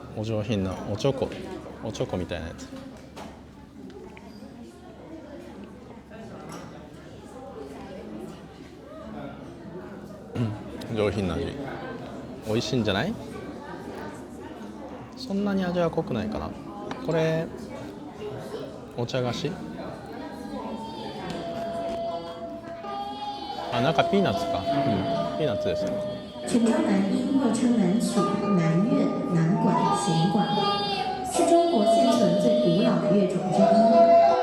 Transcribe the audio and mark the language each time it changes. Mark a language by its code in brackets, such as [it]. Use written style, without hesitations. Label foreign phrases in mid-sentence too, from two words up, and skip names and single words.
[ja] お上品なおちょこみたいなやつ。上品な味、美味しいんじゃない？そんなに味は濃くないかな。これお茶菓子、中ピーナッツか、ピーナッツですね。 [zh] 全江南音又称南曲、南乐、南管、弦管，是中国现存最古老的乐种之一。